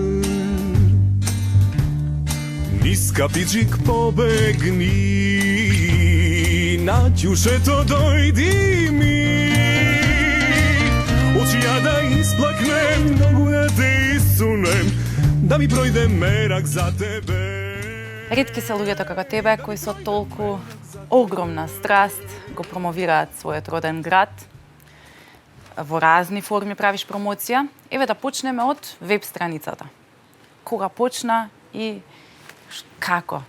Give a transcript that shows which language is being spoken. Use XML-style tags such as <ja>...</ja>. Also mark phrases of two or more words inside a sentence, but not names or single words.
<mk>Низ капичик побегни, на ќуше то дојди ми. Очи ја да исплакнем, ногу да те исунем, да ми пројде мерак за тебе. Ретки се луѓето како тебе кои со толку огромна страст го промовираат својот роден град. Во разни форми правиш промоција. Еве да почнеме од веб страницата. Кога почна и како?</mk>